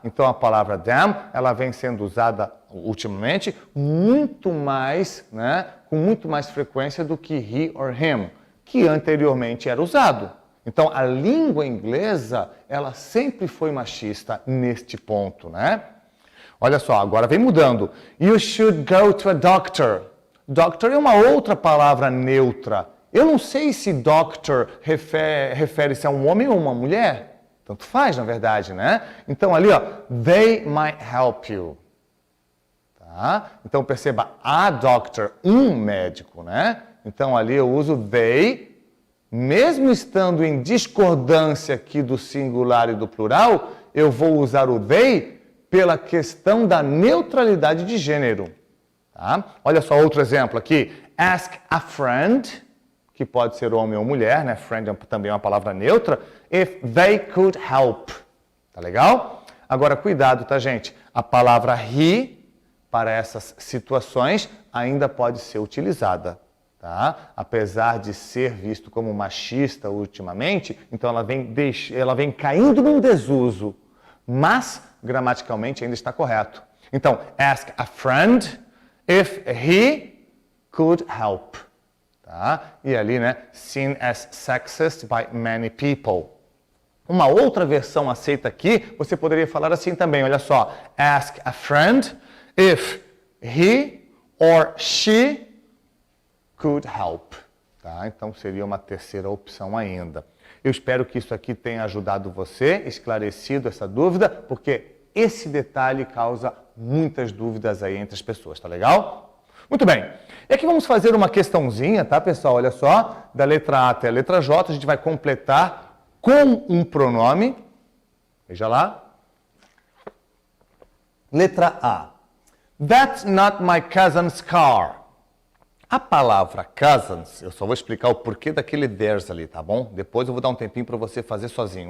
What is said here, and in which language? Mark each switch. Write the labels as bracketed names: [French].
[Portuguese] Então a palavra them, ela vem sendo usada ultimamente muito mais, né, com muito mais frequência do que [English] he or him, [Portuguese] que anteriormente era usado. Então a língua inglesa, ela sempre foi machista neste ponto, né? Olha só, agora vem mudando. [English] You should go to a doctor. [Portuguese] Doctor é uma outra palavra neutra. Eu não sei se doctor refere-se a um homem ou uma mulher. Tanto faz, na verdade, né? Então ali, ó, [English] they might help you. [Portuguese] Tá? Então perceba, a doctor, um médico, né? Então ali eu uso they, mesmo estando em discordância aqui do singular e do plural, eu vou usar o they pela questão da neutralidade de gênero. Tá? Olha só outro exemplo aqui. [English] Ask a friend, [Portuguese] que pode ser homem ou mulher, né? Friend também é uma palavra neutra. [English] If they could help. [Portuguese] Tá legal? Agora, cuidado, tá, gente? A palavra he, para essas situações, ainda pode ser utilizada. Tá? Apesar de ser visto como machista ultimamente, então ela vem caindo num desuso. Mas, gramaticalmente, ainda está correto. [English] Então, ask a friend if he could help. Tá? [Portuguese] E ali, né, [English] seen as sexist by many people. [Portuguese] Uma outra versão aceita aqui, você poderia falar assim também, olha só. [English] Ask a friend if he or she could help. [Portuguese] Tá? Então, seria uma terceira opção ainda. Eu espero que isso aqui tenha ajudado você, esclarecido essa dúvida, porque esse detalhe causa muitas dúvidas aí entre as pessoas, tá legal? Muito bem. E aqui vamos fazer uma questãozinha, tá, pessoal? Olha só, da letra A até a letra J, a gente vai completar com um pronome. Veja lá. Letra A. [English] That's not my cousin's car. [Portuguese] A palavra cousins, eu só vou explicar o porquê daquele there's ali, tá bom? Depois eu vou dar um tempinho para você fazer sozinho.